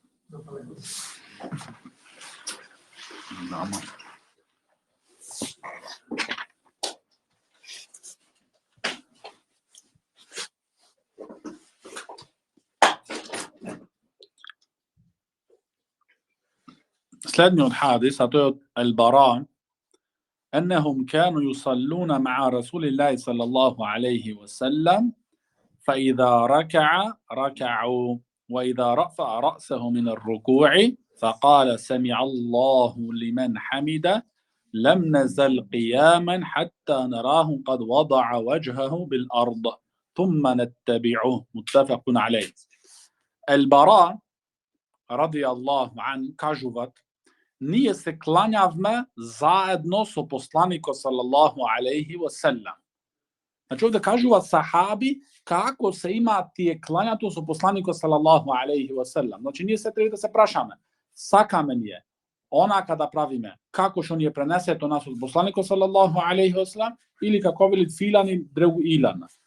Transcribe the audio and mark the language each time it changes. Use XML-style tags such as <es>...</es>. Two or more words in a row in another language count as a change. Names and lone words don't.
<mk>Да, Следниот хадис, а тој од Ал-Бара,</mk> <ar>أنهم كانوا يصلون مع رسول الله صلى الله عليه وسلم فإذا ركع ركعوا وإذا رفع رأسه من الركوع فقال سمع الله لمن حمده لم نزل قياما حتى نراه قد وضع وجهه بالأرض ثم نتبعه. متفق عليه. Al-Bara رضي الله عن kažuvat:</ar> <mk>ние се кланјавме заедно со посланикот</mk> <ar>صلى الله عليه وسلم.</ar> <mk>Значи овде кажуваат сахаби како се имаат тие клањато со посланикот</mk> <ar>صلى الله عليه وسلم.</ar> <mk>Значи ние се треба да се прашаме, сакаме ние онака да правиме како што ни е пренесето нас од посланикот</mk> <ar>صلى الله عليه وسلم</ar> <mk>или како велит филани дрегу илана.</mk>